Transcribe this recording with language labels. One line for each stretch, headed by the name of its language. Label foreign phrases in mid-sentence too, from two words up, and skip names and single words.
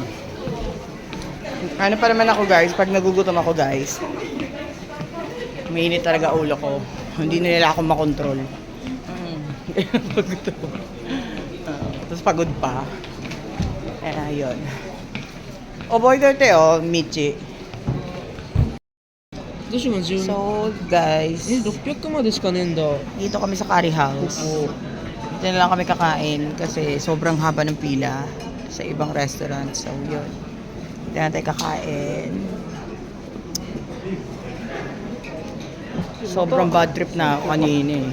Filipino: Ano pa naman ako, guys, pag nagugutom ako, guys, mainit talaga ulo ko. Hindi na nila ako makontrol. Tapos pagod pa. Ayun. Order tayo, Michi.
Japanese: どうしよう10
Filipino: So, guys,
Japanese: 600 までしかねえんだ
Filipino: dito kami sa Curry House. Dito na lang kami kakain kasi sobrang haba ng pila sa ibang restaurant. So, yun. Dito na tayo kakain. Sobrang
English: bad trip
Filipino: na ako kanina eh.